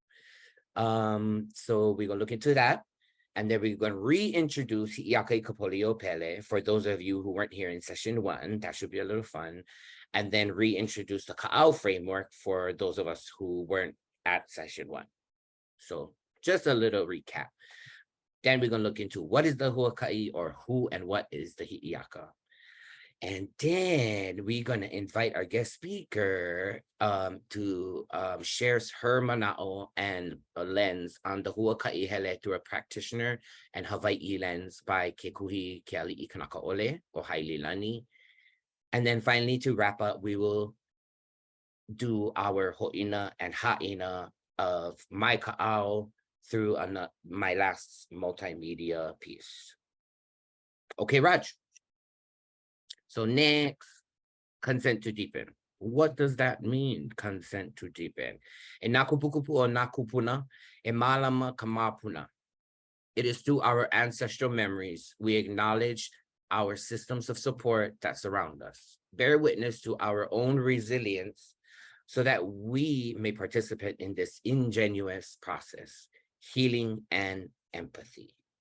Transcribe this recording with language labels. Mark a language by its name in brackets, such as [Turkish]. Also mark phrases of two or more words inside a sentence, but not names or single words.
[English] So we're going to look into that. And then we're going to reintroduce Hiʻiakaikapoliopele for those of you who weren't here in session 1. That should be a little fun. And then reintroduce the ka'au framework for those of us who weren't at session 1. So just a little recap. Then we're going to look into what is the huakaʻi, or who and what is the hiʻiaka. And then we're going to invite our guest speaker to share her mana'o and a lens on the huakaʻihele through a practitioner and Hawaii lens by Kekuhi Kealiʻikanakaʻoleohaililani. And then finally, to wrap up, we will do our hoʻina and ha'ina of my ka'au through my last multimedia piece. Okay, Raj. So next, consent to deepen. What does that mean, consent to deepen? [Hawaiian] E nakupukupu o nakupuna, e malama kamapuna. [English] It is through our ancestral memories we acknowledge our systems of support that surround us, bear witness to our own resilience so that we may participate in this ingenuous process, healing and empathy.